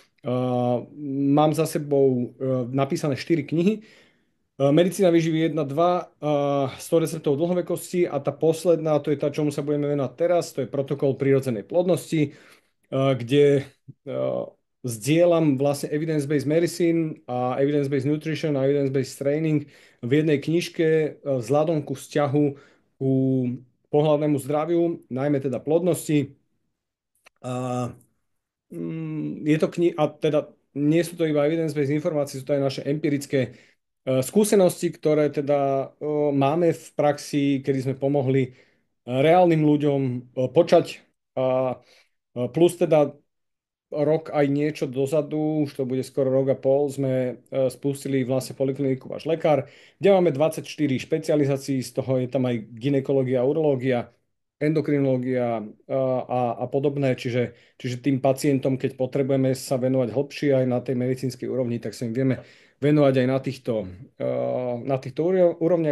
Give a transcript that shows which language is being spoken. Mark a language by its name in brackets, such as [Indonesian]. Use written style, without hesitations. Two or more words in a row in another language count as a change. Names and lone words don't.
[Slovak] Mám za sebou napísané 4 knihy. Medicína výživy 1, 2, 100 receptov dlhovekosti a tá posledná, to je tá, čomu sa budeme venovať teraz, to je protokol prírodzenej plodnosti, kde zdieľam vlastne [English] evidence-based medicine [Slovak] a [English] evidence-based nutrition [Slovak] a [English] evidence-based training [Slovak] v jednej knižke vzhľadom ku vzťahu ku pohlavnému zdraviu, najmä teda plodnosti. A, je to a teda nie sú to iba evidence-based informácie, sú to aj naše empirické skúsenosti, ktoré teda máme v praxi, kedy sme pomohli reálnym ľuďom počať. Plus teda rok aj niečo dozadu, už to bude skoro rok a pol, sme spustili vlastne polikliniku Váš lekár, kde máme 24 špecializácií, z toho je tam aj gynekológia, urológia, endokrinológia a podobné, čiže tým pacientom, keď potrebujeme sa venovať hlbšie aj na tej medicínskej úrovni, tak sa im vieme venovať aj na týchto úrovniach.